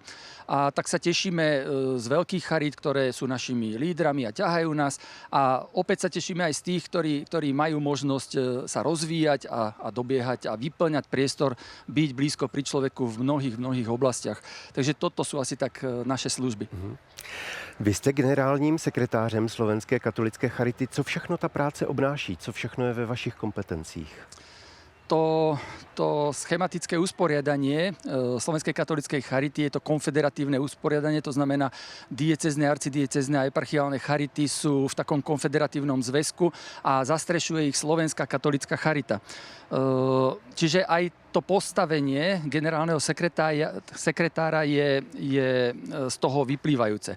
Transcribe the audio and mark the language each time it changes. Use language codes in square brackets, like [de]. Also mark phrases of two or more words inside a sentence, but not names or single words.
[sk] A tak sa tešíme z veľkých charit, ktoré sú našimi lídrami a ťahajú nás. A opäť sa tešíme aj z tých, ktorí majú možnosť sa rozvíjať a dobiehať a vyplňať priestor, byť blízko pri človeku v mnohých oblastiach. Takže toto sú asi tak naše služby. [cs] Vy jste generálním sekretářem Slovenské katolické charity. Co všechno ta práce obnáší? Co všechno je ve vašich kompetencích? [sk] To schematické usporiadanie Slovenskej katolíckej charity je to konfederatívne usporiadanie, to znamená diecézne, arcidiecézne a eparchiálne charity sú v takom konfederatívnom zväzku a zastrešuje ich Slovenská katolícka charita. Čiže aj to postavenie generálneho sekretára je z toho vyplývajúce.